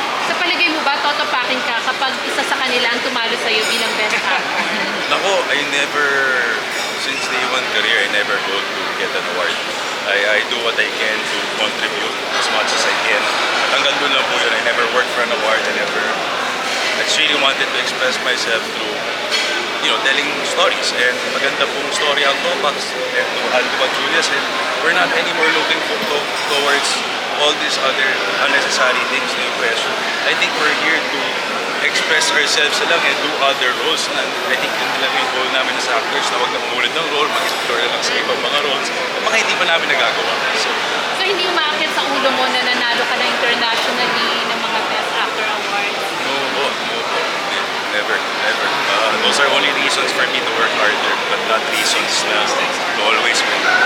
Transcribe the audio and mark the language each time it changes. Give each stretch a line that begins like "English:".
Filipino: Sa palagay mo ba, totopakin ka kapag isa sa kanila ang tumalo sa'yo bilang best actor?
English: Nako, I never, since day one career, I never go to get an award. I do what I can to contribute as much as I can.
Filipino: At hanggang doon lang po yun,
English: I never worked for an award. I just really wanted to express myself through, telling stories. And
Filipino: maganda pong
English: story ang Topax. And to add to what Julia said, we're not anymore looking towards all these other unnecessary things
Filipino: na yung pressure.
English: I think we're here to express ourselves
Filipino: lang
English: and do other roles.
Filipino: And I think yun lang yung goal namin
English: as actors
Filipino: na huwag na umulit ng role, mag-explore na lang sa ibang mga roles, yung mga hindi pa namin nagagawa.
English: So
Filipino: hindi umaakit sa ulo mo na nanalo ka na
English: internationally
Filipino: ng mga Best Actor Awards?
English: no
Filipino: po.
English: Never. Those are only reasons for me to work harder, but not reasons to always win.